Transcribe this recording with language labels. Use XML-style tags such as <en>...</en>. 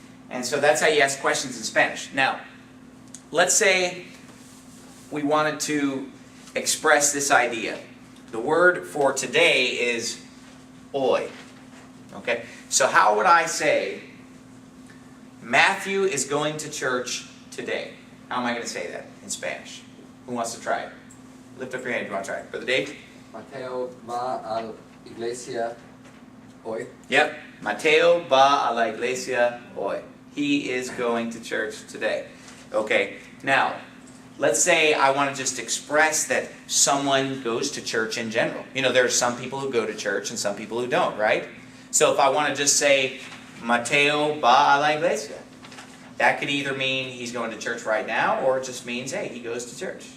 <en>And so that's how you ask questions in Spanish. Now, let's say we wanted to express this idea. The word for today is hoy. Okay? So how would I say, Matthew is going to church today? How am I going to say that in Spanish? Who wants to try it? Lift up your hand if you want to try it. Brother Dave?</en> <es>Mateo va a la iglesia hoy.</es> <en>Yep.</en> <es>Mateo va a la iglesia hoy.</es> <en>He is going to church today. Okay. Now, let's say I want to just express that someone goes to church in general. You know, there are some people who go to church and some people who don't, right? So if I want to just say,</en> <es>Mateo va a la iglesia,</es> <en>that could either mean he's going to church right now, or it just means, hey, he goes to church.</en>